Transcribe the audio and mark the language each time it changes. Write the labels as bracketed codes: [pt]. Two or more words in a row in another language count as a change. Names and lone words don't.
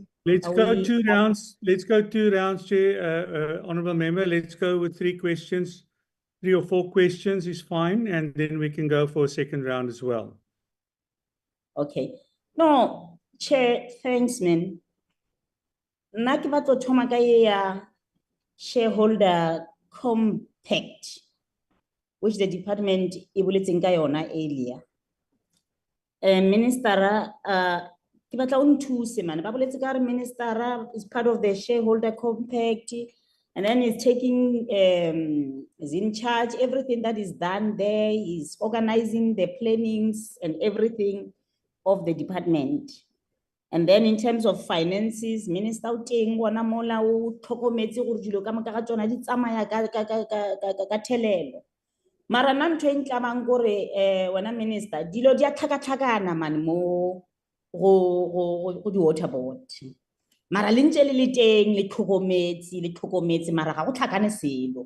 [en] Let's go 2 rounds. Let's go 2 rounds, Chair. Honourable Member, let's go with 3 questions. 3 or 4 questions is fine, and then we can go for a second round as well. Okay. No, Chair, thanks, man. [st] Nna ke batla ho thoma ka e ya [en] shareholder compact, which the department [st] e boletseng ka yona earlier. Minister, ke batla o nthuse man. [nso] Ba boletse ka re [en] Minister is part of the shareholder compact, and then he's taking, is in charge, everything that is done there, he's organizing the plannings and everything of the department. And then in terms of finances, [nso] Minister o teng wana mola o tlhokometse gore dilo ka moka ga tsona di tsamaya ka thelelo. Mara nna ntho e ntlabang gore wena Minister, dilo di a tlhakatlhakana man mo go di-water board. Mara le ntse le le teng le tlhokometse mara ga go tlhakane selo.